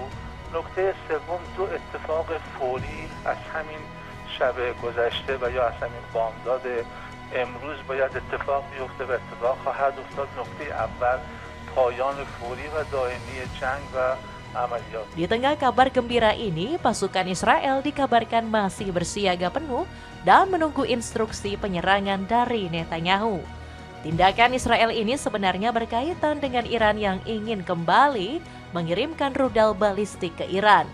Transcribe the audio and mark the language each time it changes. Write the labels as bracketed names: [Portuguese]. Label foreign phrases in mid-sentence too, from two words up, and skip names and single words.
[Persian] نکته سوم دو اتفاق فوری از همین شب گذشته و یا از همین بامداد امروز باید اتفاق بیفته و اتفاق خواهد افتاد. نکته اول پایان فوری و دائمی جنگ و عملیات. [Indonesian] Di tengah kabar gembira ini, pasukan Israel dikabarkan masih bersiaga penuh dan menunggu instruksi penyerangan dari Netanyahu. Tindakan Israel ini sebenarnya berkaitan dengan Iran yang ingin kembali mengirimkan rudal balistik ke Iran.